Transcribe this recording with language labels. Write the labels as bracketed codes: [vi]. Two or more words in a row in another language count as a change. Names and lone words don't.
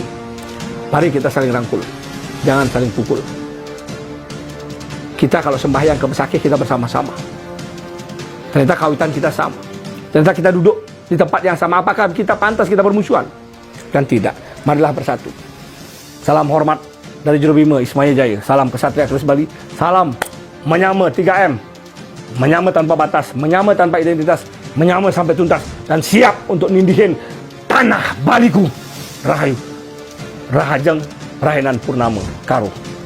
[id] Mari kita saling rangkul, jangan saling pukul. Kita kalau sembahyang ke Besakih kita bersama-sama. Ternyata kawitan kita sama. Ternyata kita duduk di tempat yang sama. Apakah kita pantas kita bermusuhan? Kan tidak. Marilah bersatu. Salam hormat dari Jurubima Ismaya Jaya. Salam Kesatria Keris Bali. Salam menyama 3M. Menyama tanpa batas, menyama tanpa identitas, menyama sampai tuntas, dan siap untuk nindihin tanah Baliku. [ban] Rahayu Rahajeng Rahenan Purnama Karo.